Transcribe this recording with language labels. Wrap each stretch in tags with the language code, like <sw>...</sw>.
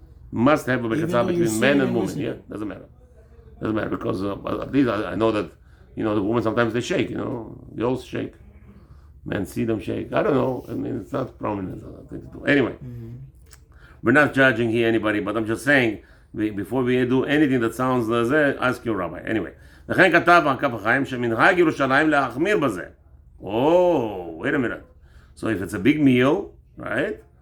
<en>Must have a mechitza between men and women. Yeah, doesn't matter. Doesn't matter, because at least I know that, the women sometimes they shake, they all shake. Men see them shake. I don't know. I mean, it's not prominent thing to do. Anyway, we're not judging here anybody, but I'm just saying before we do anything that sounds לזה, ask your rabbi. Anyway,</en> <he>לכן כתב כף החיים שמנהג ירושלים להחמיר בזה.</he> <en>Oh, wait a minute. So if it's a big meal, right?</en>